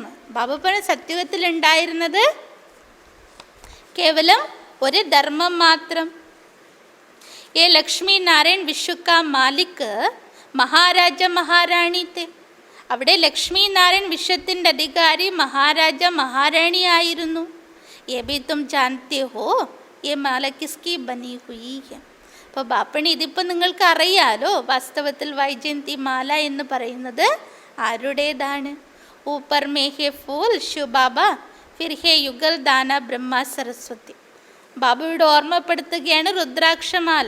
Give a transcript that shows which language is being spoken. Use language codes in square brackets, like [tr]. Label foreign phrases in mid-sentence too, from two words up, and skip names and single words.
[ml] ബാബ പറഞ്ഞ സത്യുഗത്തിൽ ഉണ്ടായിരുന്നത് കേവലം ഒരു ധർമ്മം മാത്രം. [hi] ये लक्ष्मी नारायण विश्व का मालिक महाराज महारानी थे. [ml] അവിടെ ലക്ഷ്മി നാരായൺ വിശ്വത്തിൻ്റെ അധികാരി മഹാരാജ മഹാറാണി ആയിരുന്നു. [hi] ये भी तुम जानते हो ये माला किसकी बनी हुई है. [ml] അപ്പോൾ ബാപ്പണി ഇതിപ്പോൾ നിങ്ങൾക്ക് അറിയാലോ, വാസ്തവത്തിൽ വൈജയന്തി മാല എന്ന് പറയുന്നത് ആരുടേതാണ്? [hi] ऊपर में है फूल शिव बाबा फिर है युगल दाना ब्रह्मा सरस्वती. [ml] ബാബയുടെ ഓർമ്മപ്പെടുത്തുകയാണ് രുദ്രാക്ഷമാല.